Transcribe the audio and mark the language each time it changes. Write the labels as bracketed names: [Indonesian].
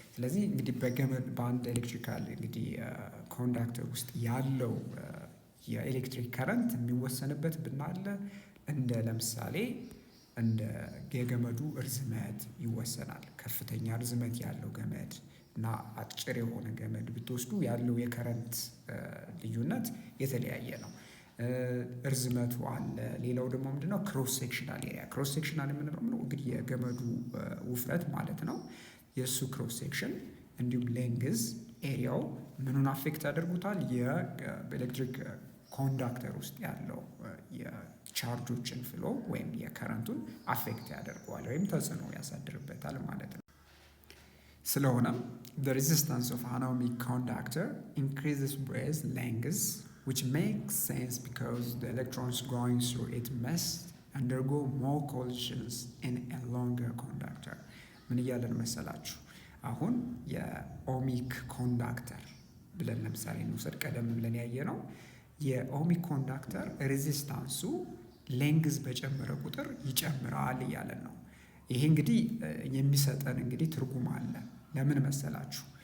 [Amharic] ስለዚህ እንግዲህ በአንድ ኤሌክትሪካል እንግዲህ ኮንዳክተር ውስጥ ያለው የኤሌክትሪክ ከረንት የሚወሰንበት ብናለ እንደ ለምሳሌ እንደ የገመዱ እርዝመት ይወሰናል። ከፍተኛ እርዝመት ያለው ገመድ እና አጭር የሆነ ገመድ ብትወስዱ ያለው የከረንት ልዩነት የተለያየ ነው። እርዝመቱ አለ። ሌላው ደግሞ ምንድነው? ክሮስ ሴክሽናል ኤሪያ። ክሮስ ሴክሽናል የምንለው እንግዲህ የገመዱ ውፍረት ማለት ነው። የእሱ ክሮስ ሴክሽን እንዲሁም ሌንግዝ ኤሪያው ምኑን አፌክት ያደርጉታል? የኤሌክትሪክ ኮንዳክተር ውስጥ ያለው የቻርጆችን ፍሎ ወይም የከረንቱን አፌክት ያደርገዋል ወይም ተጽዕኖ ያሳድርበታል ማለት ነው። ስለሆነም [English] the resistance of an ohmic conductor increases with length, which makes sense because the electrons going through it must undergo more collisions in a longer conductor. [Amharic] ምን እያለን መሰላችሁ? አሁን የኦሚክ ኮንዳክተር ብለን ለምሳሌ እንውሰድ። ቀደም ብለን ያየ ነው የኦሚክ ኮንዳክተር ሬዚስታንሱ ሌንግዝ በጨመረ ቁጥር ይጨምራል እያለን ነው። ይሄ እንግዲህ የሚሰጠን እንግዲህ ትርጉም አለ። ለምን መሰላችሁ?